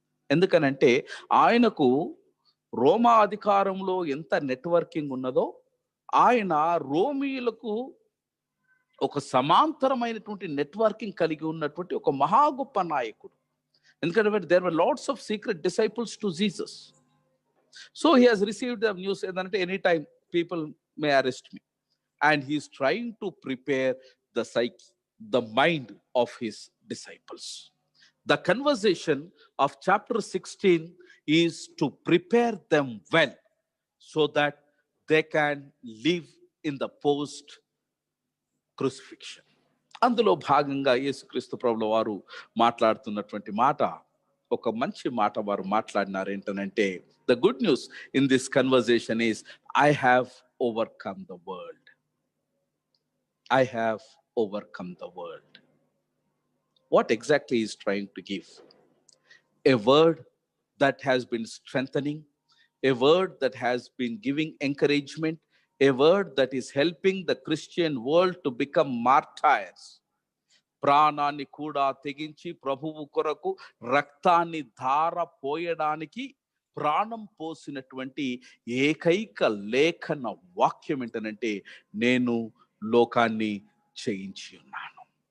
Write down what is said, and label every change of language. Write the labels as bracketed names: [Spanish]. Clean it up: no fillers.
[Telugu] ఎందుకనంటే ఆయనకు రోమా అధికారంలో ఎంత నెట్వర్కింగ్ ఉన్నదో, ఆయన రోమీయులకు ఒక సమాంతరమైనటువంటి నెట్వర్కింగ్ కలిగి ఉన్నటువంటి ఒక మహా గొప్ప నాయకుడు. [English] ఎందుకంటే there were lots of secret disciples to Jesus. So he has received the news [Telugu] ఏంటంటే [English] Any time people may arrest me, and he's trying to prepare the psyche, the mind of his disciples. The conversation of chapter 16 is to prepare them well so that they can live in the post crucifixion. [Telugu] అందులో భాగంగా యేసుక్రీస్తు ప్రభుల వారు మాట్లాడుతున్నటువంటి మాట, ఒక మంచి మాట వారు మాట్లాడినారు. ఏంటనంటే [English] The good news in this conversation is I have overcome the world. I have overcome the world. What exactly is trying to give? A word that has been strengthening, a word that has been giving encouragement, a word that is helping the Christian world to become martyrs. [Telugu] ప్రాణాన్ని కూడా తెగించి ప్రభువు కొరకు రక్తాన్ని ధార పోయడానికి ప్రాణం పోసినటువంటి ఏకైక లేఖన వాక్యం ఏంటనంటే నేను లోకాన్ని జయించి ఉన్నాను.